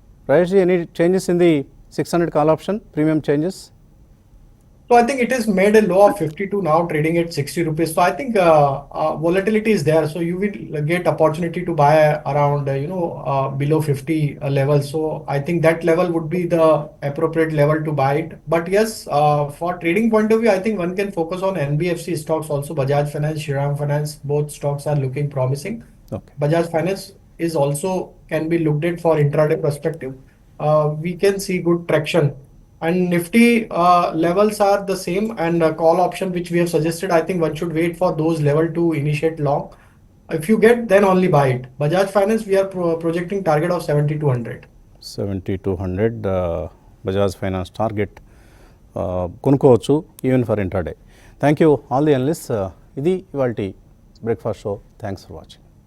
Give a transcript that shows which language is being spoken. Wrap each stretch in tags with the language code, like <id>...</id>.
<en>Rajesh, any changes in the 600 call option premium changes? So I think it is made a low of 52 now, trading at 60 rupees. So I think volatility is there. So you will get opportunity to buy around below 50 level. So I think that level would be the appropriate level to buy it. But yes, for trading point of view, I think one can focus on NBFC stocks also. Bajaj Finance, Shriram Finance, both stocks are looking promising. Okay, Bajaj Finance is also can be looked at for intraday perspective. We can see good traction. And Nifty levels are the same, and call option which we have suggested, I think one should wait for those level to initiate long. If you get, then only buy it. Bajaj Finance, we are projecting target of 7,200.</en> <te>7,200 Bajaj finance target కొనుక్కోవచ్చు</te> <en>Even for intraday. Thank you all the analyst.</en> <te>ఇది ఇవాల్టి breakfast show.</te> <en>Thanks for watching.</en>